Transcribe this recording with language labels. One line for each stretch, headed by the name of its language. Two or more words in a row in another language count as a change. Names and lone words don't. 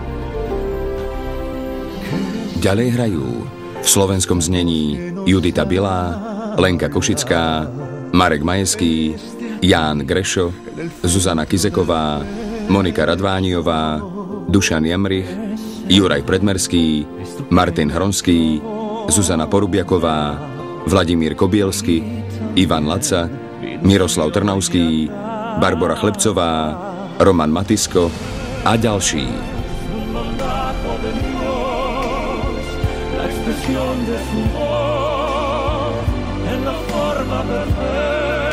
Slovak: Ďalej hrajú v slovenskom znení Judita Bilá, Lenka Košická, Marek Majeský, Ján Grešo, Zuzana Kizeková, Monika Radvániová, Dušan Jamrich, Juraj Predmerský, Martin Hronský, Zuzana Porubiaková, Vladimír Kobielsky, Ivan Laca, Miroslav Trnavský, Barbora Chlebcová, Roman Matisko a ďalší.
Spanish: La expresión de su voz en la forma perfecta.